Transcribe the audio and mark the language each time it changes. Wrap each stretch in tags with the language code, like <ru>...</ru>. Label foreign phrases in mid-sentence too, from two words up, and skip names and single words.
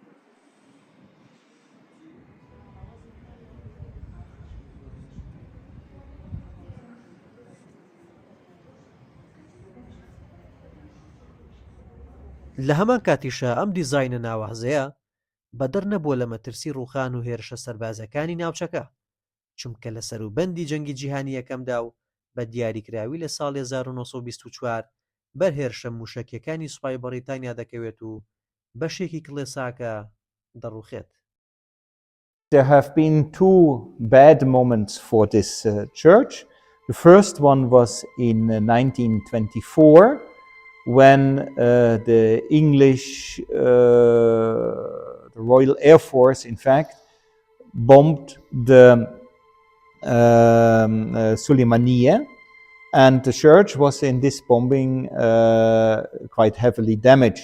<ckb>لە هەمان کاتیشە ئەم دیزاینە ناوازەیە بەدەر نەبووە لە مەترسی ڕووخان و هێرشە سەربازەکانی ناوچەکە، چونکە لە سەروبەندی جەنگی جیهانی یەکەمدا و بە دیاریکراوی لە ساڵی 1924 بەرهێرشە موشەکیەکانی سوپای بەریتانیا دەکەوێت و بەشێکی کڵێساکە دەڕوخێت.</ckb> <en>There have been two bad moments for this church. The first one was in 1924 when the English, the Royal Air Force, in fact, bombed the Suleymaniye, and the church was in this bombing quite heavily damaged.</en>